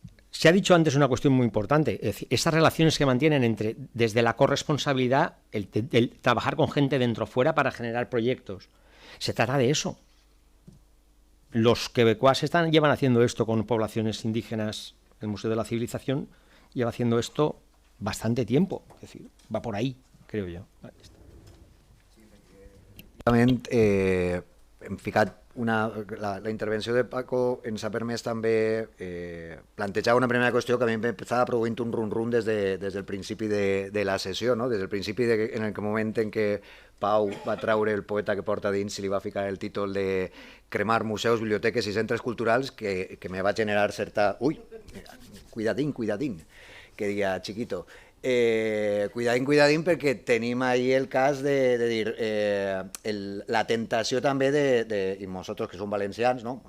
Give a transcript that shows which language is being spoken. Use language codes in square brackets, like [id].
[es] Se ha dicho antes una cuestión muy importante, es decir, estas relaciones que mantienen desde la corresponsabilidad, el trabajar con gente dentro o fuera para generar proyectos. Se trata de eso. Los quebecuas llevan haciendo esto con poblaciones indígenas, el Museo de la Civilización lleva haciendo esto bastante tiempo, es decir, va por ahí, creo yo. [ca] Hem ficat la intervenció de Paco ens ha permès també plantejar una primera qüestió que a mi m'estava produint un rum-rum des del principi de la sessió, no? Des del principi en el moment en què Pau va treure el poeta que porta dins i li va ficar el títol de cremar museus, biblioteques i centres culturals que me va generar certa... [es] Ui, cuidadín, que dia chiquito. [ca] Cuidadín, perquè tenim ahí el cas de dir la tentació també i nosaltres que som valencians, no?